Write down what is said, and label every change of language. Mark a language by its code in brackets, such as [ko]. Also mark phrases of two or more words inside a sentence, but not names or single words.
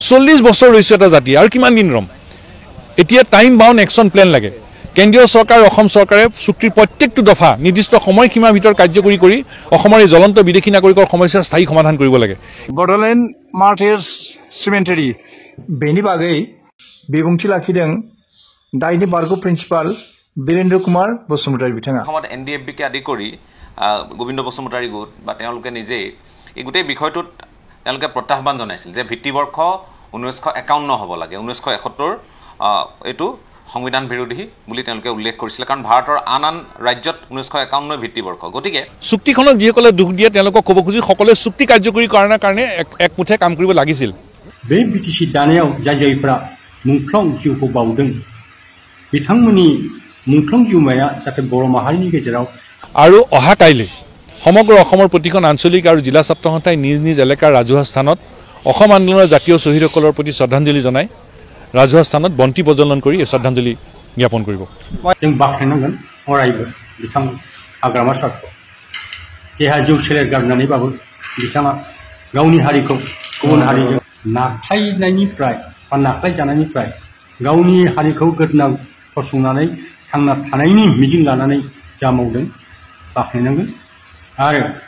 [as] 40 বছৰ ৰৈছে এটা জাতি আৰু কিমান দিন ৰম এতিয়া [en] time bound action plan [as] লাগে কেন্দ্ৰীয় চৰকাৰ অসম চৰকাৰে চুক্তিৰ প্ৰত্যেকটো দফা নিৰ্দিষ্ট সময়সীমাৰ ভিতৰত কাৰ্যকৰী কৰি অসমৰ এই জ্বলন্ত বিদেশী নাগৰিকৰ সমস্যাৰ স্থায়ী সমাধান কৰিব লাগে [brx] বড়োলেণ্ড মাৰ্টাৰ্ছ সিমেন্টাৰী बेनि बागै बिबुंथि लाखिदों दाइनि बारग' प्रिन्सिपाल वीरेन्द्र कुमार बसुमतारी बिथाङा [as] অসমত NDFB কে আদি কৰি গোবিন্দ বসুমতাৰী গোট বা তেওঁলোকে নিজেই এই গোটেই বিষয়টোত তেওঁলোকে প্ৰত্যাহ্বান জনাইছিল যে ভিত্তিবৰ্ষ 1951 হ'ব লাগে 1971 এটো সংবিধান বিৰোধী বুলি তেওঁলোকে উল্লেখ কৰিছিল কাৰণ ভাৰতৰ আন আন ৰাজ্যত 1951 ভিত্তিবৰ্ষ গতিকে চুক্তিখনক যিসকলে দুখ দিয়ে তেওঁলোকক ক'ব খুজি সকলোৱে চুক্তি কাৰ্যকৰী কৰাৰ কাৰণে একমুঠে কাম কৰিব লাগিছিল [brx] बे बिटिसि दानायाव जायफ्रा मुंख्लं जिउखौ बावदों बिथांमोननि मुंख्लं जिउमाया जाहाथे बर' माहारिनि गेजेराव [as] আৰু অহা কাইলৈ সমগ্ৰ অসমৰ প্ৰতিখন আঞ্চলিক আৰু জিলা ছাত্ৰ সন্থাই নিজ নিজ এলেকাৰ ৰাজহুৱা স্থানত অসম আন্দোলনৰ জাতীয় শ্বহীদসকলৰ প্ৰতি শ্ৰদ্ধাঞ্জলি জনাই ৰাজহুৱা স্থানত বন্তি প্ৰজ্বলন কৰি শ্ৰদ্ধাঞ্জলি জ্ঞাপন কৰিব [brx] जों बाख्नायनांगोन अरायबो बिथां हाग्रामा सारखौ देहा जिउ सोलेर गारनानैबाबो बिथाङा गावनि हारिखौ गुबुन हारिजों नाख्लायनायनिफ्राय बा नाख्लायजानायनिफ्राय गावनि हारिखौ गोदना फसंनानै थांना थानायनि मिजिं लानानै जा मावदों बाख्नायनांगोन आरो